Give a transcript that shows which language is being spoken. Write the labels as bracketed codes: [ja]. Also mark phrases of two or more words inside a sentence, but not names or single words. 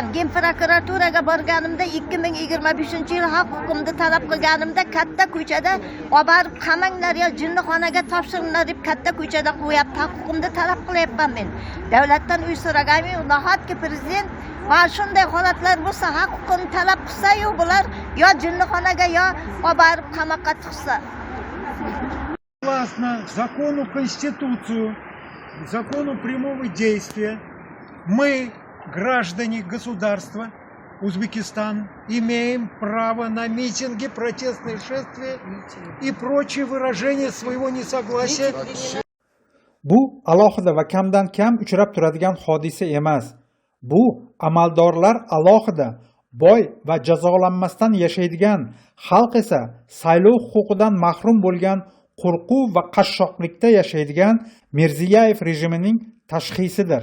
[uz] Gen prokuraturaga borganimda 2025-yil haq huquqimni talab qilganimda katta ko'chada olib qamanglar yo jinnixonaga topshiringlar deb katta ko'chada qo'yapti. Haq huquqimni talab qilyapman men. Davlatdan uy so'raganman. Nahotki prezident va shunday holatlar bo'lsa haq huquqini talab qilsa-yu bular yo jinnixonaga yo olib qamoqqa tiqsa. [ru] Согласно закону Конституцию, закону прямого действия, мы, граждане государства Узбекистан, имеем право на митинги, протестные шествия и прочие выражения своего несогласия. [uz] Bu alohida va kamdan kam uchrab turadigan hodisa emas. Bu amaldorlar alohida, boy va jazolanmasdan yashaydigan, xalq esa saylov huquqidan mahrum bo'lgan qo'rquv va qashshoqlikda yashaydigan Mirziyoyev rejimining tashxisidir.